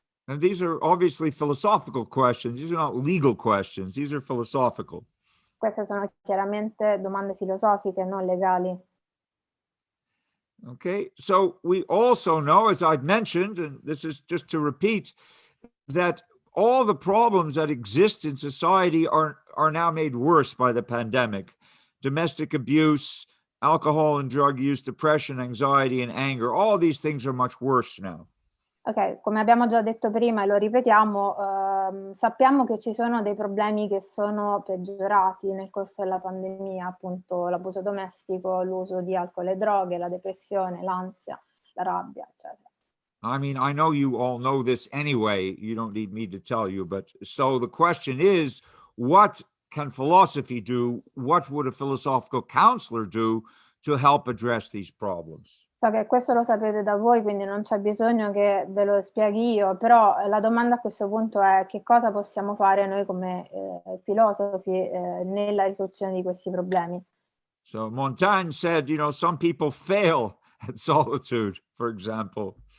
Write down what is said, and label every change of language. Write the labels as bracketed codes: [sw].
[en] And these are obviously philosophical questions. These are not legal questions. These are philosophical. [it] Queste sono chiaramente domande filosofiche, non legali. [en] Okay, so we also know, as I've mentioned, and this is just to repeat, that all the problems that exist in society are now made worse by the pandemic. Domestic abuse, alcohol and drug use, depression, anxiety, and anger, all these things are much worse now. [it] Ok, come abbiamo già detto prima e lo ripetiamo, sappiamo che ci sono dei problemi che sono peggiorati nel corso della pandemia, appunto l'abuso domestico, l'uso di alcol e droghe, la depressione, l'ansia, la rabbia, eccetera. [en] I mean, I know you all know this anyway. You don't need me to tell you, but so the question is, what can philosophy do? What would a philosophical counselor do to help address these problems? [it] So che questo lo sapete da voi, quindi non c'è bisogno che ve lo spieghi io, però la domanda a questo punto è: che cosa possiamo fare noi come filosofi nella risoluzione di questi problemi? [en] So Montaigne said, some people fail at solitude, for example.